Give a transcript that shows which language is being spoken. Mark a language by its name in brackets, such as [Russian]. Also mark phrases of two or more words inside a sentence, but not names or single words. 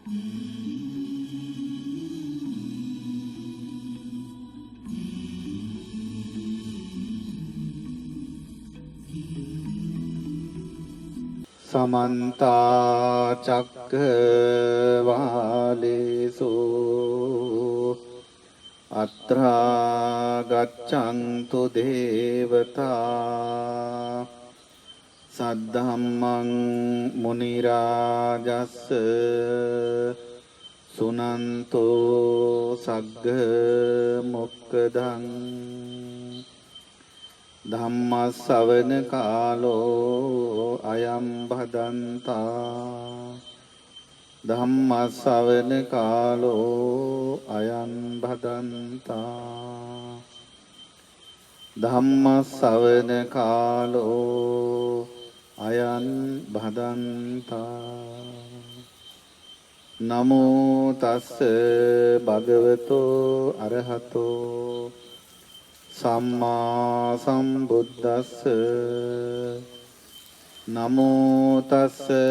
[Pali] समन्ता चक्रवालेषु अत्रा गच्छन्तु देवता सद्धम्मं मुनिराजस्य सुनन्तो सग्ग मोक्खदं ධම්මස්සවන කාලෝ අයං භදන්තා ධම්මස්සවන කාලෝ අයං භදන්තා ධම්මස්සවන කාලෝ අයං භදන්තා නමෝ තස්ස භගවතෝ අරහතෝ සම්මා සම්බුද්දස්ස නමෝ තස්ස